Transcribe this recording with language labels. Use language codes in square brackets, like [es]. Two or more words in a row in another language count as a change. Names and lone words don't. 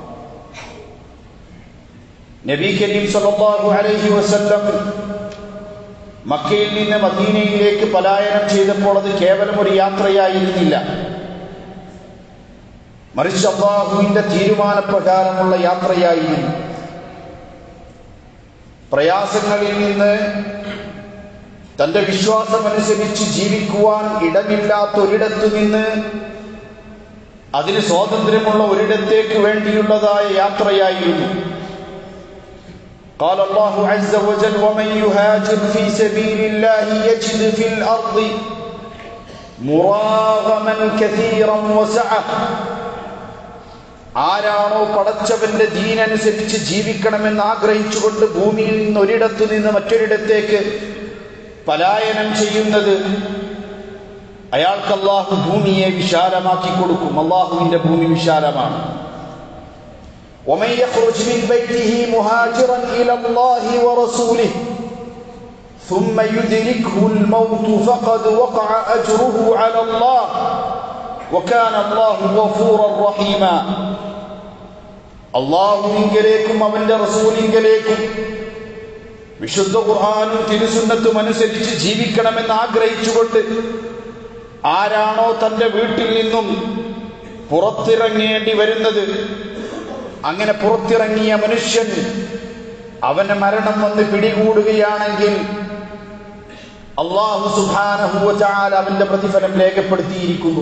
[ml] നബി കരീം [ar] صلى الله عليه وسلم [ml] മക്കയിൽ നിന്ന് മദീനയിലേക്ക് പലായനം ചെയ്തപ്പോൾ അത് കേവലം ഒരു യാത്രയായിരുന്നില്ല, മറിച്ച് അല്ലാഹുവിന്റെ തീരുമാനപ്രകാരമുള്ള യാത്രയായിരുന്നു. പ്രയാസങ്ങളിൽ നിന്ന് തന്റെ വിശ്വാസമനുസരിച്ച് ജീവിക്കുവാൻ ഇടമില്ലാത്ത ഒരിടത്തു നിന്ന് അതിന് സ്വാതന്ത്ര്യമുള്ള ഒരിടത്തേക്ക് വേണ്ടിയുള്ളതായ യാത്രയായിരുന്നു. [ar] قال الله عز وجل ومن يهاجر في سبيل الله يجد في الأرض مراغما كثيرا وسعة. [ml] ആരാണോ പടച്ചവന്റെ ദീനനുസരിച്ച് ജീവിക്കണമെന്ന് ആഗ്രഹിച്ചുകൊണ്ട് ഭൂമിയിൽ നിന്ന് ഒരിടത്തു നിന്ന് മറ്റൊരിടത്തേക്ക് പലായനം ചെയ്യുന്നത്, അയാൾക്ക് അള്ളാഹു ഭൂമിയെ വിശാലമാക്കി കൊടുക്കും. അള്ളാഹുവിന്റെ ഭൂമി വിശാലമാണ്. [ar] ومن يخرج من بيته مهاجرا إلى الله ورسوله ثم يدركه الموت فقد وقع أجره على الله وكان الله غفورا رحيما. [ml] അള്ളാഹുവിങ്കലേക്കും അവന്റെ റസൂലിങ്കലേക്കും വിശുദ്ധ ഖുർആനും തിരുസുന്നത്തും അനുസരിച്ച് ജീവിക്കണമെന്ന് ആഗ്രഹിച്ചുകൊണ്ട് ആരാണോ തന്റെ വീട്ടിൽ നിന്നും പുറത്തിറങ്ങേണ്ടി വരുന്നത്, അങ്ങനെ പുറത്തിറങ്ങിയ മനുഷ്യൻ അവന് മരണം വന്ന് പിടികൂടുകയാണെങ്കിൽ അല്ലാഹു [ar] سبحانه وتعالى [ml] അവന്റെ പ്രതിഫലം രേഖപ്പെടുത്തിയിരിക്കുന്നു.